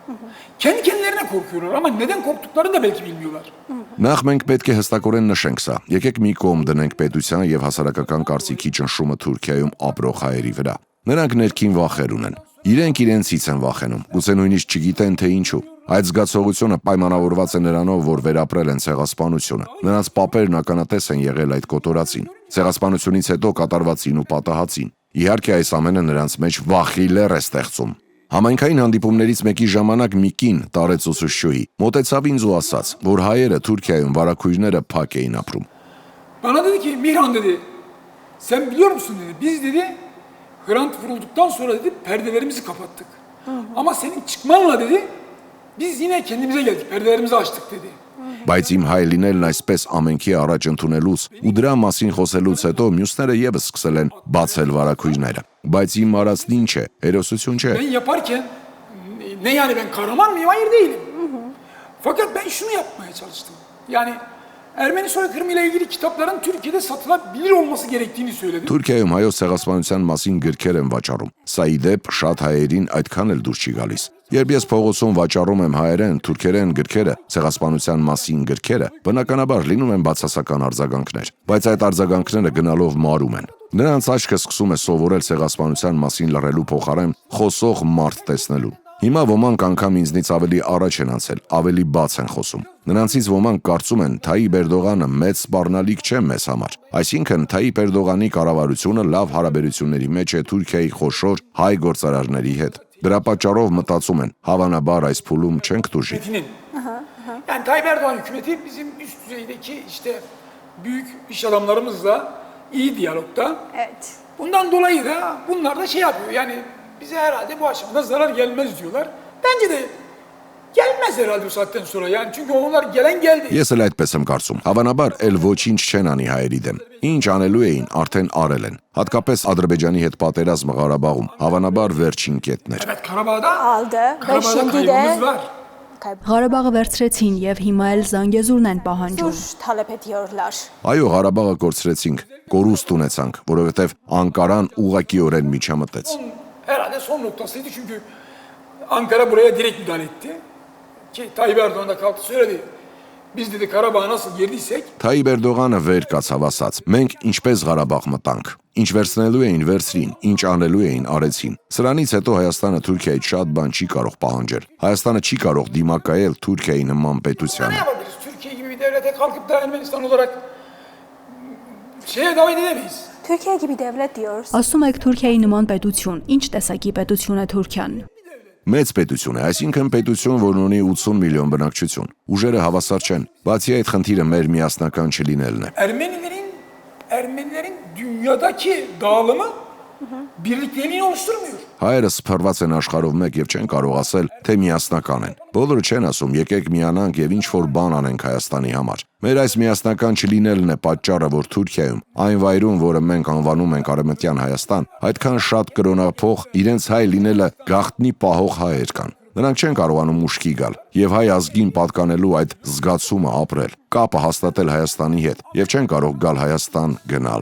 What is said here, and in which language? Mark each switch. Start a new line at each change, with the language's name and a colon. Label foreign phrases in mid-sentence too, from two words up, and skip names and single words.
Turkish: Kendi kendilerine korkuyorlar ama neden korktuklarını da belki bilmiyorlar.
Armenian: Նախ մենք պետք է հստակորեն նշենք սա։ Եկեք մի կողմ դնենք պետության եւ հասարակական կարծիքի ճնշումը Թուրքիայում ապրող հայերի վրա։ Նրանք ներքին վախեր ունեն։ Իրենք իրենցից են վախենում, գուցե նույնիսկ չգիտեն թե ինչու։ Այդ զգացողությունը պայմանավորված է նրանով, որ վերապրել են ցեղասպանությունը։ Նրանց պապերն ականատես են եղել այդ կոտորածին, ցեղասպանությունից հետո կատարվածին ու պատահածին։ Իհարկե այս ամենը նրանց մեջ վախի լեռ է ստեղծում։ Համայնքային հանդիպումներից մեկի ժամանակ մի կին տարեց ուսուցչուհի մոտեցավ ինձ ու ասաց, որ հայերը Թուրքիայում վարակույրները փակ էին ապրում։
Turkish: Bana dedi ki Mihran dedi, sen biliyor musun dedi, biz dedi Hrant vurulduktan sonra dedi perdelerimizi kapattık. Ama senin çıkmanla dedi biz yine kendimize geldik, perdelerimizi açtık dedi.
Armenian: Բայց իմ հայ լինելն այսպես ամենքի առաջ ընդունելուց ու դրա մասին խոսելուց հետո մյուսները եւս սկսել են բացել վարակույրները։ Բայց իմ արածն ինչ է, հերոսություն չէ։
Turkish: Ben yaparken ne yani ben kahraman mıyım? Hayır değilim. Fakat ben şunu yapmaya çalıştım. Yani Ermeni soykırımı ile ilgili kitapların Türkiye'de satılabilir olması gerektiğini söyledim.
Armenian: Թուրքիայում հայոց ցեղասպանության մասին գրքեր են վաճառում։ Սա ի դեպ շատ հայերին այդքան էլ դուր չի գալիս։ Երբ ես փողոցում վաճառում եմ հայերեն, թուրքերեն գրքերը, ցեղասպանության մասին գրքերը, բնականաբար լինում են բացասական արձագանքներ, բայց այդ արձագանքները գնալով մարում են։ Նրանց աչքը սկսում է սովորել ցեղասպանության մասին լռելու փոխարեն խոսող մարդ տեսնելու։ Հիմա ոմանք անգամ ինձնից ավելի առաջ են անցել, ավելի բաց են խոսում։ Նրանցից ոմանք կարծում են Թայիպ Էրդողանը մեծ սպառնալիք չէ մեզ համար։ Այսինքն Թայիպ Էրդողանի կառավարությունը լավ հարաբերությունների մեջ է Թուրքիայի խոշոր հայ գործարարների հետ։ Դրա պատճառով մտածում են, հավանաբար այս փուլում չենք դուժի։
Turkish: Yani Tayyip Erdoğan hükümeti bizim üst düzeydeki işte büyük iş adamlarımızla iyi diyalogda. Evet. Bundan dolayı da bunlar da şey yapıyor. Yani bize herhalde bu aşamada zarar gelmez diyorlar. Bence de gelmez herhalde bu saatten sonra. Yani çünkü onlar gelen geldi.
Armenian: Ես էլ այդպես եմ կարծում։ Հավանաբար էլ ոչինչ չեն անի հայերի դեմ։ Ինչ անելու էին, արդեն արել են։ Հատկապես Ադրբեջանի հետ պատերազմը Ղարաբաղում, հավանաբար verçin կետներ։
Turkish: Evet Karabağ'da Aldı. Karabağ'da kaybımız var.
Armenian: Ղարաբաղը վերցրեցին եւ հիմա էլ Զանգեզուրն են պահանջում։
Turkish: talep ediyorlar.
Armenian: Այո, Ղարաբաղը կորցրեցինք, կորուստ ունեցանք, որովհետև Անկարան ուղղակիորեն միջամտեց։
Turkish: Herhalde son noktasıydı çünkü Ankara buraya direkt müdahale etti. Ki Tayyip Erdoğan da kalktı söyledi. Biz dedi Karabağ'a nasıl girdiysek
Armenian: Թայիպ Էրդողանը վեր կացավ ասաց. Մենք ինչպես Ղարաբաղ մտանք, ինչ վերցնելու էին վերցրին, ինչ անելու էին արեցին։ Սրանից հետո Հայաստանը Թուրքիայից շատ bան չի կարող պահանջել։ Հայաստանը չի կարող դիմակայել Թուրքիայի նման
Turkish: ne
Armenian: պետությանը։
Turkish: yapabiliriz? Türkiye gibi bir devlete kalkıp da Ermenistan olarak şeye davet edemeyiz. Türkiye gibi devlet diyoruz.
Armenian: Ասում եք Թուրքիայի նման պետություն, ինչ տեսակի պետություն է Թուրքիան։ Մեծ պետություն է, այսինքն պետություն, որն ունի 80 միլիոն բնակչություն։ Ուժերը հավասար չեն։ Բացի այդ խնդիրը մեր միասնական չլինելն է։
Turkish: Ermenilerin dünyadaki dağılımı birlikteliğini oluşturmuyor.
Armenian: Հայերը սփռված են աշխարհով մեկ եւ չեն կարող ասել, թե միասնական են։ Բոլորը չեն ասում, եկեք միանանք եւ ինչ որ բան անենք Հայաստանի համար։ Մեր այս միասնական չլինելն է պատճառը, որ Թուրքիայում, այն վայրում, որը մենք անվանում ենք Արևմտյան Հայաստան, այդքան շատ կրոնափող իրենց հայ լինելը գաղտնի պահող հայեր կան։ Նրանք չեն կարողանում ուշքի գալ եւ հայ ազգին պատկանելու այդ զգացումը ապրել, կապը հաստատել Հայաստանի հետ եւ չեն կարող գալ Հայաստան գնալ։